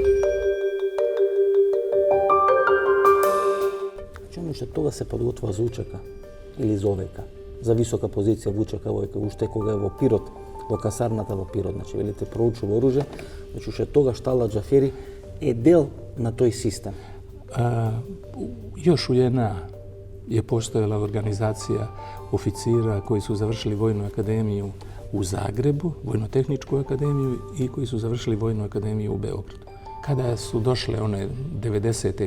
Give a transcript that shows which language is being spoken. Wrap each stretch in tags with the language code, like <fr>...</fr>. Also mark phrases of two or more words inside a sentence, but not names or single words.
<mk>Чому што тога се подготвува за УЧК или за ОВК, за висока позиција во УЧК, уште кога е во Пирот, во касарната во Пирот, значи велите проучува оружје, значи уште тогаш Талат Џафери е дел на тој систем.</mk> <sr>Još u JNA je postojala organizacija oficira koji su završili Vojnu akademiju u Zagrebu, Vojno-tehničku akademiju, i koji su završili Vojnu akademiju u Beogradu. Kada su došle one 90.</sr>